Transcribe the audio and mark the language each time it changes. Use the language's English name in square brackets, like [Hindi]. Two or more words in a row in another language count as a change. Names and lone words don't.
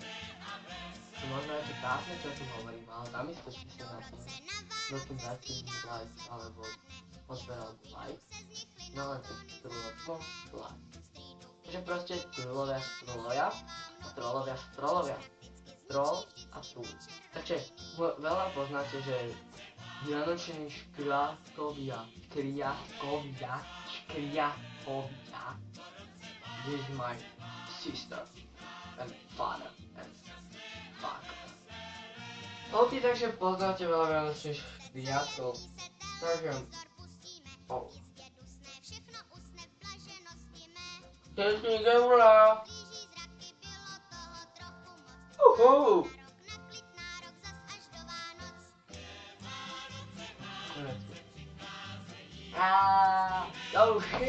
[Slovak] Možno je to krásne, čo tu hovorím, ale zamyslite sa na tým, kým dáte like alebo odber alebo like, no len trollovstvo like. Takže proste trollovia, troll a trúl. Takže veľa poznáte, že vianoční škriatkovia, [English] this is my sister and father and fuck. [Slovak] OK, takže poznáte veľa vianočných škriatkov. Takže... Technik Eula! [English] Uhu! Oh shit!